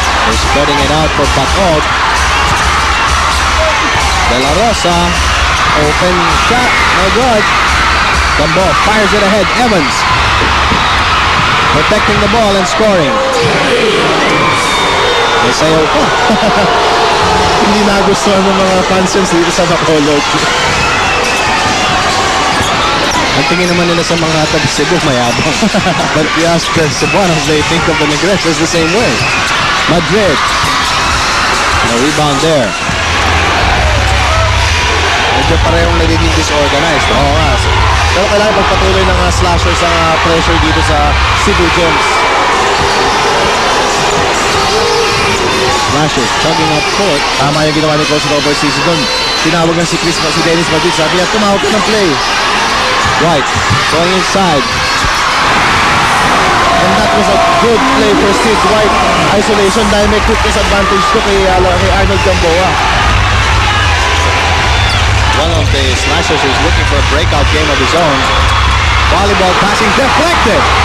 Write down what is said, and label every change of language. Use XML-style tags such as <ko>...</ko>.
<en>They're spreading it out for Bacog. De La Rosa. Open shot. No good. Gamboa fires it ahead. Evans. Protecting the ball and scoring. They say,</en> <tl>Hindi nagustuhan ng mga fans yun dito sa Bacolod. ang tingin naman nila sa mga taga Cebu mayabang.</tl> <en>But if you ask the Cebuanos, they think of the Negresas the same way. Madrid. No rebound there.</en> <tl>Medyo parehong nagiging disorganized. Oo nga. Pero kailangan pagpatuloy ng slashers ang pressure dito sa Cebu Gems.</tl> <en>Slashers chugging up court.</en> <tl>Tama yung ginawa ni Coach Robert Season doon. Tinawag na si Dennis Madrid. Sabi niya, tumawag ka ng play.</tl> <en>White going inside. And that was a good play for Sid White.</en> <tl>Isolation dahil may quickness advantage to kay Arnold Gamboa.</tl> <en>One of the slashers is looking for a breakout game of his own. Volleyball passing deflected.</en>